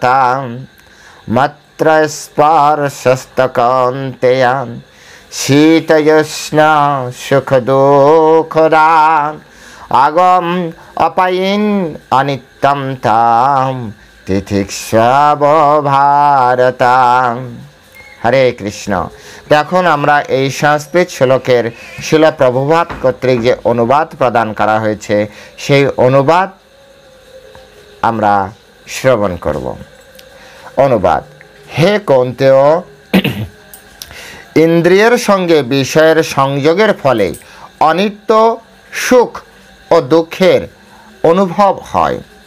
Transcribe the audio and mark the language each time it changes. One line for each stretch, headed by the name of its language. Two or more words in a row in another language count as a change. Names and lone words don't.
Sanskrit: मात्र स्पर्शस्तु कौन्तेय शीतयुष्ण सुखदुःखदा आगम अपैन् अनित्यं तान् तितिक्ष्व भारत।
Bangla: हरे कृष्ण। এখন আমরা এই সংস্কৃত শ্লোকের শিল প্রভুপাদ কর্তৃক যে অনুবাদ প্রদান করা হয়েছে সেই অনুবাদ আমরা শ্রবণ করব। অনুবাদ। হে কৌন্তেয়, ইন্দ্রিয়ের সঙ্গে বিষয়ের সংযোগের ফলে অনিত্য সুখ ও দুঃখের অনুভব হয়।